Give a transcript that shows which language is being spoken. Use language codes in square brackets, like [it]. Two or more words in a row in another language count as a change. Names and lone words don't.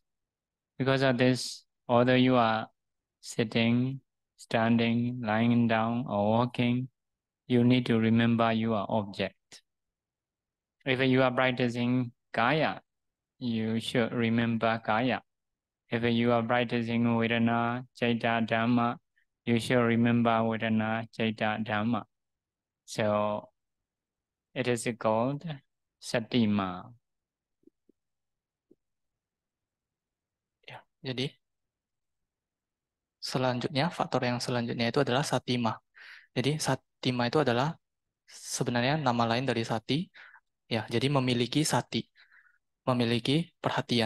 [en] Because of this, although you are sitting, standing, lying down, or walking, you need to remember your object. If you are practicing kaya, you should remember kaya. If you are practicing [pi] vedana, citta, dhamma, [en] you should remember [pi] vedana, citta, dhamma. [en] So it is called satima. [id] Ya, jadi selanjutnya, faktor yang selanjutnya itu adalah satima. Jadi satima itu adalah sebenarnya nama lain dari sati. Ya, jadi memiliki sati, memiliki perhatian.